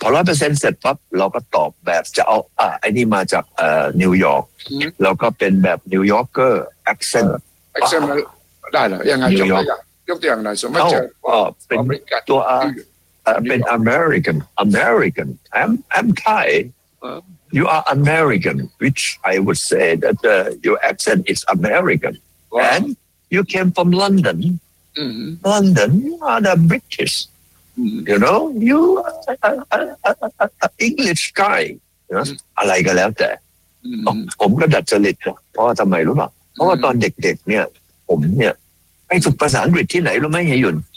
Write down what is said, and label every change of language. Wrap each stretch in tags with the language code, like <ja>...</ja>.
<th>พอ 100% เสร็จปั๊บเราก็ตอบแบบจะเอาไอ้นี่มาจากนิวยอร์กแล้วก็เป็นแบบนิวยอร์กเกอร์แอคเซนต์ ได้เหรอยังไงจบยกตัวอย่างหน่อยสมมติ เป็นตัว</th> <en>I've been American. I'm Thai. You are American, which I would say that your accent is American. Wow. And you came from London. Mm-hmm. London, you are the British. Mm-hmm. You know, you are an English guy.</en> <th>อะไรก็แล้วแต่ผมก็ดัดจริตเพราะว่าทำไมรู้ป่ะเพราะว่าตอนเด็กๆเนี่ยผมเนี่ยไปฝึกภาษาอังกฤษที่ไหนรู้ไหมเฮยุน</th>